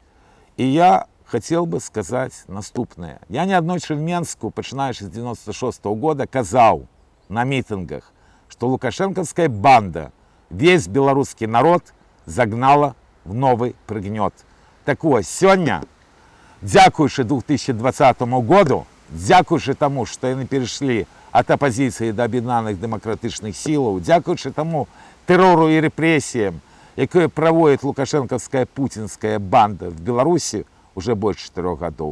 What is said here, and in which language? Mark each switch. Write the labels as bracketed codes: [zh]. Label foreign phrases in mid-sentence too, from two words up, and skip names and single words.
[be] І я [ru] хотел бы [be] сказаць наступнае. Я неаднойчы в Менску, пачынаючы з 96-го года, казаў на мітынгах, што лукашэнкаўская банда весь беларускі народ загнала [ru] в новый [be] прыгнёт. Так вось, сёння, дзякуючы 2020 году, дзякуючы таму, што яны перайшлі ад апазіцыі да аб'яднаных дэмакратычных сілаў, дзякуючы таму тэрору і рэпрэсіям, якое праводзіць лукашэнкаўская пуцінская банда в Беларусі уже больш 4 гадоў.